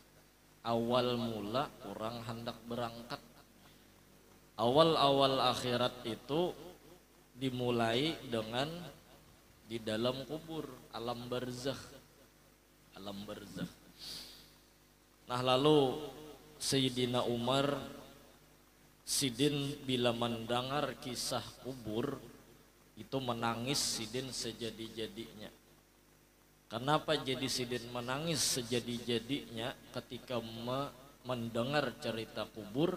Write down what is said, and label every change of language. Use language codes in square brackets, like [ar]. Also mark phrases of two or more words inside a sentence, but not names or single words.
[id] Awal mula orang hendak berangkat. Awal-awal akhirat itu dimulai dengan di dalam kubur, alam barzakh. Alam barzakh. Nah lalu Sayyidina Umar Sidin bila mendengar kisah kubur itu menangis Sidin sejadi-jadinya. Kenapa jadi sidin menangis sejadi-jadinya ketika mendengar cerita kubur?